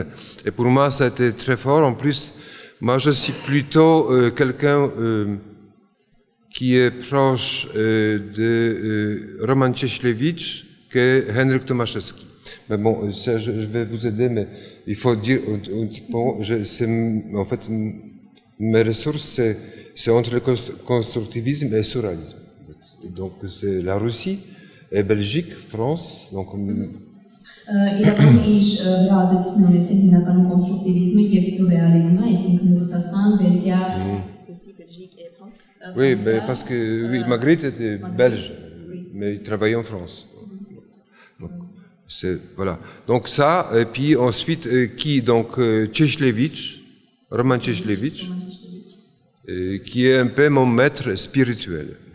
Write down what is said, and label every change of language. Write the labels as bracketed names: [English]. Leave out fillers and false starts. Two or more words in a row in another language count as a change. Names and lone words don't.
[French] Et pour moi, ça a été très fort. En plus, moi, je suis plutôt quelqu'un qui est proche de Roman Cieślewicz que Henryk Tomaszewski. Mais bon, ça, je vais vous aider, mais il faut dire, en fait, mes ressources, c'est entre le constructivisme et le surréalisme. Donc, c'est la Russie et Belgique, France. Donc, [Armenian] իրականում իր ազդեցություն ունեցել հիմնականում կոնստրուկտիվիզմը եւ սյուրռեալիզմը, այսինքն Ռուսաստան, Բելգիա, [French] Russie, Belgique et France. Oui, mais parce que oui, Magritte était belge, mais il travaillait en France. Donc, voilà. Donc ça, et puis ensuite, qui donc Cieślewicz, Roman Cieślewicz, qui est un peu mon maître spirituel.